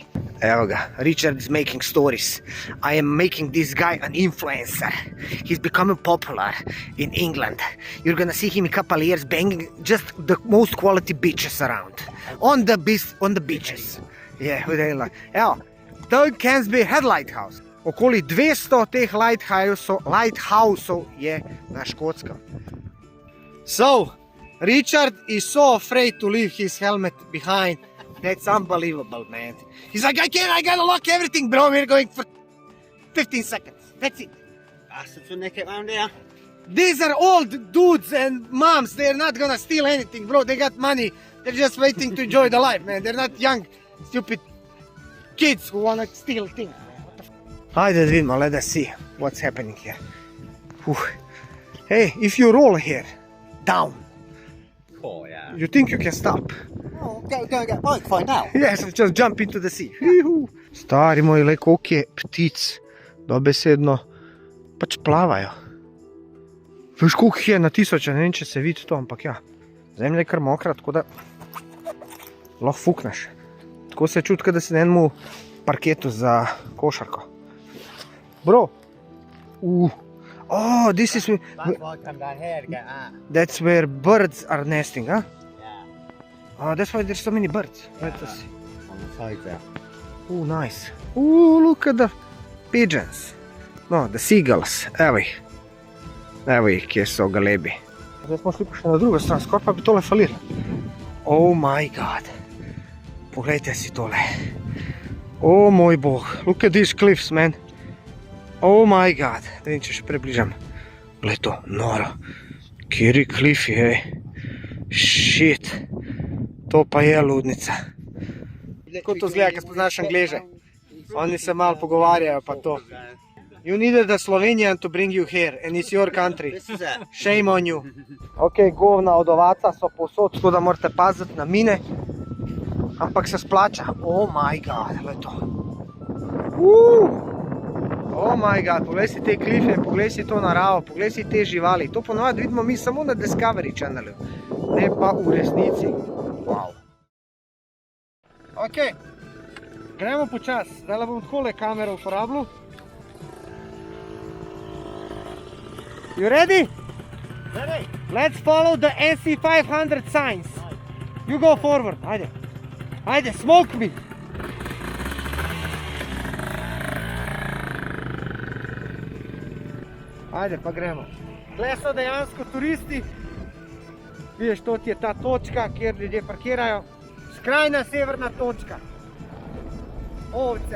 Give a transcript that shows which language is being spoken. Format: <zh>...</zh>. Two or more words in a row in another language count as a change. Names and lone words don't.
<sl>Evo ga,</sl> <en>Richard is making stories. I am making this guy an influencer. He's becoming popular in England. You're gonna see him in a couple years banging just the most quality beaches around. On the beaches. Yeah,</en> <sl>evo, to je Cairnsby Head Lighthouse. okoli 200 teh lighthouseov je na Škotskem.</sl> <en>So, Richard is so afraid to leave his helmet behind. That's unbelievable, man. He's like, I gotta lock everything, bro. We're going for 15 seconds. That's it. Bastards will nick it round here. These are old dudes and moms. They're not gonna steal anything, bro. They got money. They're just waiting to enjoy the life, man. They're not young, stupid kids who wanna steal things.</en> <hr>Hajde da vidimo,</hr> <en>let us see what's happening here. Hey, if you roll here, down, Oh, yeah. you think you can stop? Oh, go and get a bike, find out. Yes, just jump into the sea.</en> <sl>Stari moj, le koliko je ptic, dobesedno, pač plavajo. Veš, koliko jih je na tisoče, ne vem, če se vidi to, ampak ja, zemlja je kar mokra, tako da lahko fukneš. Tako se čuti, da si na enemu parketu za košarko.</sl> <en>Bro, oh, this is, That's why I come down here to get that. that's where birds are nesting, huh? Yeah. Oh, that's why there's so many birds. Let us see. On the side there. Oh, nice. Oh, look at the pigeons. No, the seagulls.</en> <hr>Evo ih. Evo ih,</hr> <sl>kje so galebi. Zdaj smo šli pa še na drugo stran, skoraj pa bi tole falili.</sl> <en>Oh my god.</en> <sl>Poglejte si tole. Oh moj bog.</sl> <en>Look at these cliffs, man. Oh my god.</en> <sl>Da vidim, če še približam. Glej to, noro. Kjeri klifi, hej. Shit. To pa je ludnica. Kako to zgleda, kad spoznaš Angleže? Oni se malo pogovarjajo pa to.</sl> <en>You needed a Slovenian to bring you here and it's your country. This is it. Shame on you.</en> <sl>Ok,</sl> <hr>govna od ovaca</hr> <sl>so povsod, tako da morate paziti na mine. Ampak se splača.</sl> <en>Oh my god,</en> <sl>gled to.</sl> <en>Oh my god,</en> <sl>poglej si te klife, poglej si to naravo, poglej si te živali. To ponovadi vidimo mi samo na Discovery Channelu, ne pa v resnici. Wow. Ok, gremo počas. Zdaj bom takole kamero uporabljal.</sl> <en>You ready? Ready? Let's follow the NC500 signs. You go forward,</en> <hr>ajde. Ajde, smoke me.</hr> <sl>Ajde, pa gremo. Tle so dejansko turisti. Vidiš, to ti je ta točka, kjer ljudje parkirajo. Skrajna severna točka. Ovce.</sl>